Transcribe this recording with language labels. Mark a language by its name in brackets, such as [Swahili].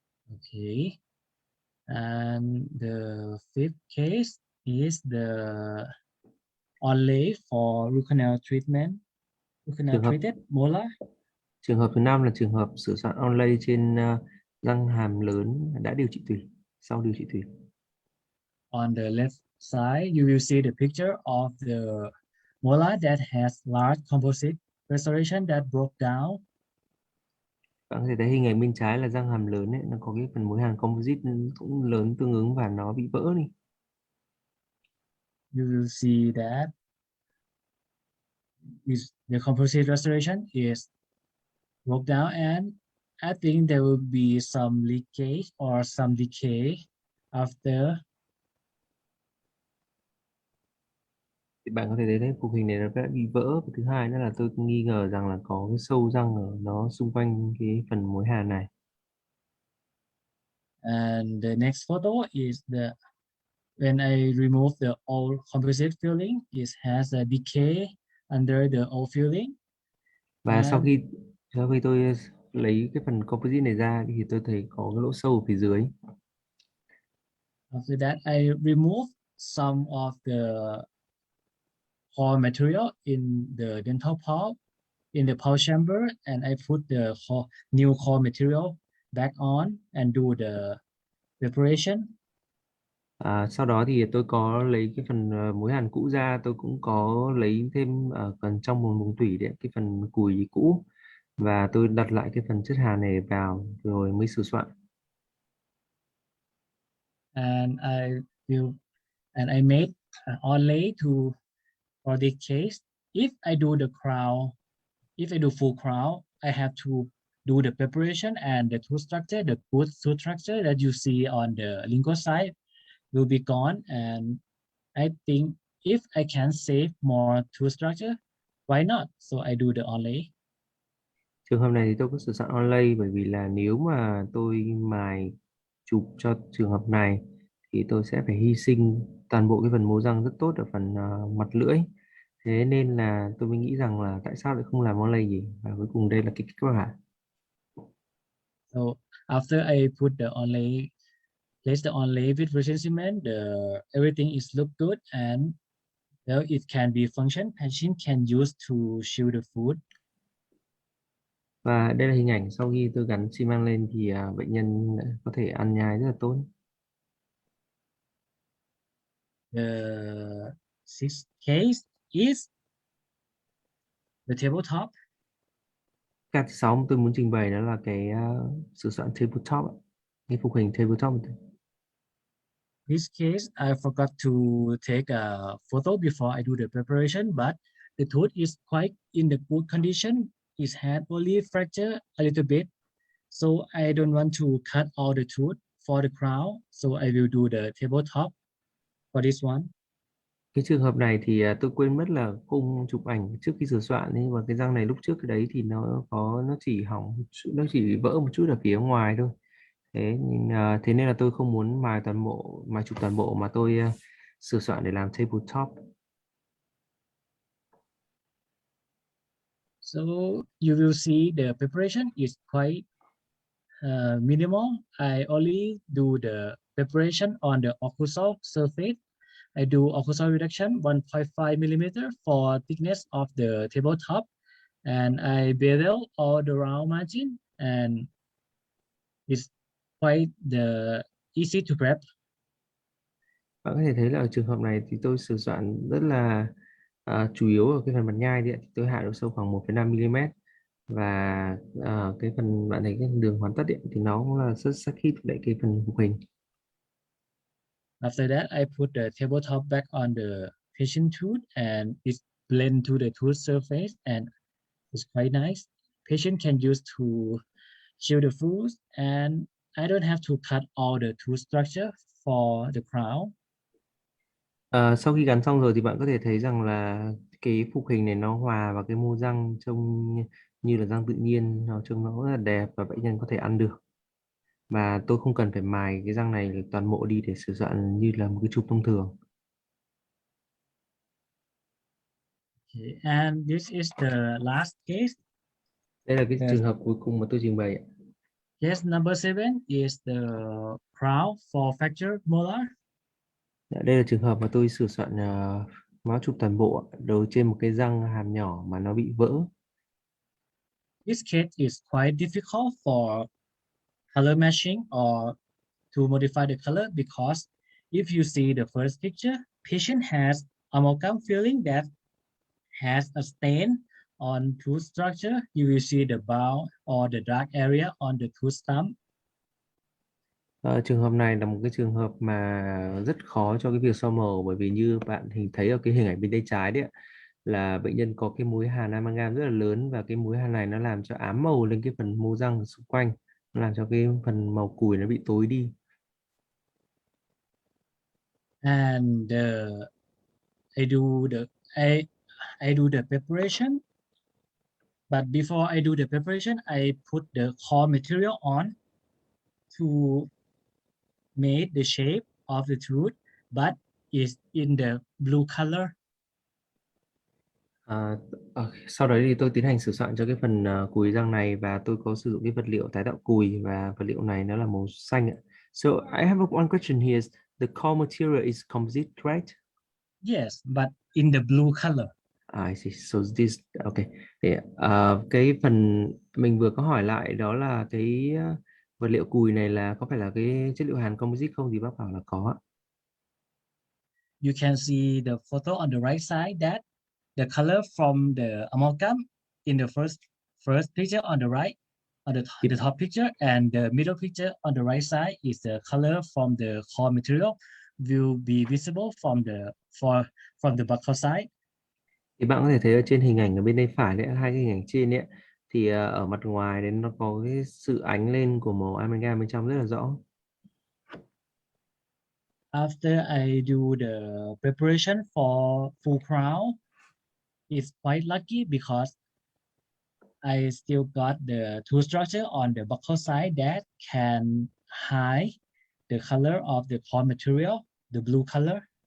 [English] Okay. And the fifth case is the onlay for root canal treatment, root canal [Vietnamese] trường hợp [English] treated molar. [Vietnamese] trường hợp thứ năm là trường hợp sửa soạn onlay trên răng hàm lớn đã điều trị tủy, sau điều trị tủy. [English] On the left side, you will see the picture of the molar that has large composite restoration that broke down. [Vietnamese] Bạn có thể thấy hình ảnh bên trái là răng hàm lớn ấy, nó có cái phần mối hàn composite cũng lớn tương ứng và nó bị vỡ đi. [English] You will see that is the composite restoration is broke down, and I think there will be some leakage or some decay after. [Vietnamese] Thì bạn có thể thấy đấy, cục hình này nó đã bị vỡ, và thứ hai nữa là tôi nghi ngờ rằng là có cái sâu răng ở nó xung quanh cái phần mối hàn này. [English] And the next photo is the when I remove the old composite filling, it has a decay under the old filling. [Vietnamese] Và sau khi tôi lấy cái phần composite này ra thì tôi thấy có cái lỗ sâu ở phía dưới. [English] After that, I remove some of the core material in the dental pulp in the pulp chamber, and I put the new core material back on and do the preparation. [Vietnamese] Sau đó thì tôi có lấy cái phần mối hàn cũ ra, tôi cũng có lấy thêm ở phần trong một vùng tủy đấy, cái phần cùi cũ, và tôi đặt lại cái phần chất hàn này vào rồi mới sửa soạn. [English] And I made an onlay for this case. If I do full crown, I have to do the preparation, and the tooth structure, the good tooth structure that you see on the lingual side will be gone. And I think if I can save more tooth structure, why not? So I do the onlay. [Vietnamese] Trường hợp này thì tôi có sửa soạn onlay, bởi vì là nếu mà tôi mài chụp cho trường hợp này thì tôi sẽ phải hy sinh toàn bộ cái phần mố răng rất tốt ở phần mặt lưỡi. Thế nên là tôi mới nghĩ rằng là tại sao lại không làm onlay gì, và cuối cùng đây là cái kết quả. [English] So after I put the onlay, place the onlay with precision cement, everything is look good, and well, it can be function. Patient can use to chew the food. [Vietnamese] Và đây là hình ảnh sau khi tôi gắn xi măng lên thì bệnh nhân có thể ăn nhai rất là tốt. [English] The sixth case is the tabletop. [Vietnamese] Cái thứ sáu mà tôi muốn trình bày đó là cái sửa soạn tabletop, cái phục hình tabletop. [English] This case, I forgot to take a photo before I do the preparation, but the tooth is quite in the good condition. It had only fractured a little bit, so I don't want to cut all the tooth for the crown, so I will do the tabletop for this one. [Vietnamese] Cái trường hợp này thì tôi quên mất là không chụp ảnh trước khi sửa soạn, nhưng mà cái răng này lúc trước cái đấy thì nó chỉ hỏng, nó chỉ vỡ một chút ở phía ngoài thôi. Thế nên là tôi không muốn mài chụp toàn bộ, mà tôi sửa soạn để làm tabletop. [English] So you will see the preparation is quite minimal. I only do the preparation on the occlusal surface. I do occlusal reduction 1.5 millimeter for thickness of the tabletop, and I bevel all the round margin, and it's quite the easy to prep. [Vietnamese] Bạn có thể thấy là ở trường hợp này thì tôi sửa soạn rất là chủ yếu ở cái phần mặt nhai thì tôi hạ độ sâu khoảng 1,5 mm, và cái phần bạn thấy cái đường hoàn tất thì nó cũng là rất sắc khít lại cái phần phục hình. [English] After that, I put the tabletop back on the patient tooth and it blend to the tooth surface and it's quite nice. Patient can use to chew the food and I don't have to cut all the tooth structure for the crown. [Vietnamese] Sau khi gắn xong rồi thì bạn có thể thấy rằng là cái phục hình này nó hòa vào cái mô răng, trông như là răng tự nhiên, nó trông nó rất là đẹp và bệnh nhân có thể ăn được. Và tôi không cần phải mài cái răng này toàn bộ đi để sửa soạn như là một cái chụp thông thường. [English] Okay, and this is the last case. [Vietnamese] Đây là cái [English] Yes. [Vietnamese] trường hợp cuối cùng mà tôi trình bày ạ. [English] Case number 7 is the crown for fractured molar. [Vietnamese] Đây là trường hợp mà tôi sửa soạn máu chụp toàn bộ đầu trên một cái răng hàm nhỏ mà nó bị vỡ. [English] This case is quite difficult for color matching or to modify the color because if you see the first picture, patient has amalgam filling that has a stain on tooth structure. You will see the brown or the dark area on the tooth stump. [Vietnamese] Trường hợp này là một cái trường hợp mà rất khó cho cái việc so màu, bởi vì như bạn thấy ở cái hình ảnh bên tay trái đấy ạ, là bệnh nhân có cái múi hàn amalgam rất là lớn, và cái múi hàn này nó làm cho ám màu lên cái phần mô răng xung quanh, nó làm cho cái phần màu cùi nó bị tối đi. [English] And I do the preparation, but before I do the preparation, I put the core material on to make the shape of the tooth, but it's in the blue color. [Vietnamese] Sau đấy thì tôi tiến hành sửa soạn cho cái phần cùi răng này, và tôi có sử dụng cái vật liệu tái tạo cùi, và vật liệu này nó là màu xanh ạ. [English] So I have one question here. The core material is composite, right? Yes, but in the blue color. I see. So this okay. [Vietnamese] Thì cái phần mình vừa có hỏi lại đó là cái vật liệu cùi này là có phải là cái chất liệu hàn composite không, thì bác bảo là có ạ. [English] You can see the photo on the right side that the color from the amalgam in the first picture on the right, on the top picture, and the middle picture on the right side is the color from the core material will be visible from the buccal side. [Vietnamese] Thì bạn có thể thấy ở trên hình ảnh ở bên tay phải đấy, hai cái hình ảnh trên đấy, thì ở mặt ngoài đấy nó có cái sự ánh lên của màu amalgam bên trong rất là rõ. [English] After I do the preparation for full crown, it's quite lucky because I still got the two structure on the buccal side that can hide the color of the core material, the blue color.